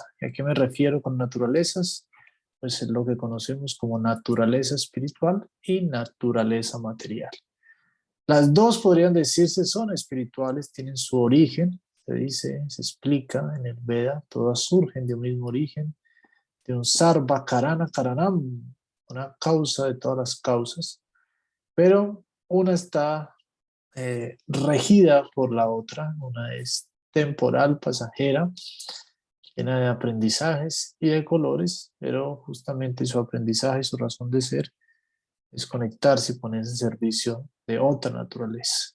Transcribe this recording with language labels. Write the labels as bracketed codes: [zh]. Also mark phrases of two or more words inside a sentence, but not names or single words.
[es] ¿Y a qué me refiero con naturalezas? Pues es lo que conocemos como naturaleza espiritual y naturaleza material. Las dos podrían decirse son espirituales, tienen su origen, se dice, se explica en el Veda, todas surgen de un mismo origen, de un [sa] sarva karana karanam, [es] una causa de todas las causas, pero una está regida por la otra, una es temporal, pasajera, llena de aprendizajes y de colores, pero justamente su aprendizaje, su razón de ser, es conectarse y ponerse en servicio de otra naturaleza.